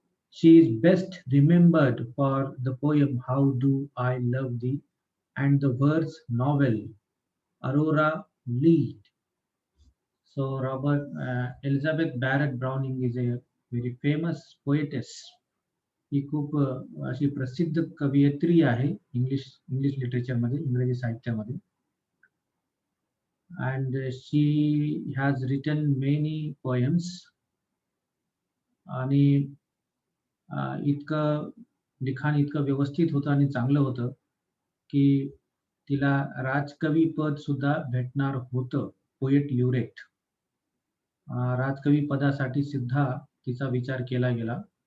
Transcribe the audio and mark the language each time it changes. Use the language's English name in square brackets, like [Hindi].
[English] She is best remembered for the poem How Do I Love Thee and the verse novel Aurora Leigh. So Elizabeth Barrett Browning is a very famous poetess. [Marathi] ही खूप अशी प्रसिद्ध कवयित्री आहे English लिटरेचरमध्ये, इंग्रजी साहित्यामध्ये. [English] And she has written many poems. [Marathi] आणि इतकं लिखाण इतकं व्यवस्थित होतं आणि चांगलं होतं की तिला राजकवी पद सुद्धा भेटणार होतं, पोएट ल्युरेट. राजकवी पदासाठी सुद्धा तिचा विचार केला गेला.